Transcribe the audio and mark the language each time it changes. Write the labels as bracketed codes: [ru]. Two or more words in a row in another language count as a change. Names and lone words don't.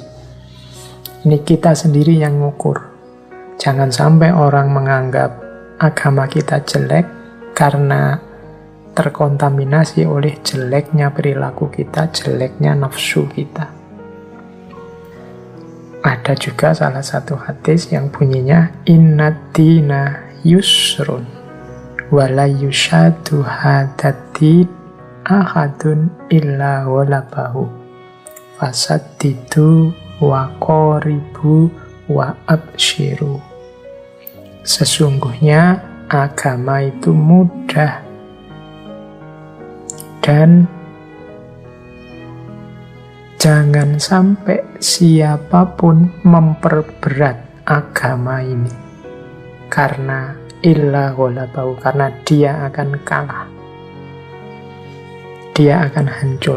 [id] Ini kita sendiri yang ngukur. Jangan sampai orang menganggap agama kita jelek karena terkontaminasi oleh jeleknya perilaku kita, jeleknya nafsu kita. Ada juga salah satu hadis yang bunyinya [ar] إن الدين يسر ولن يشاد الدين أحد إلا غلبه فسددوا وقاربوا وأبشروا. [id] Sesungguhnya agama itu mudah dan jangan sampai siapapun memperberat agama ini karena [ar] إلا غلبه, [id] karena dia akan kalah, dia akan hancur.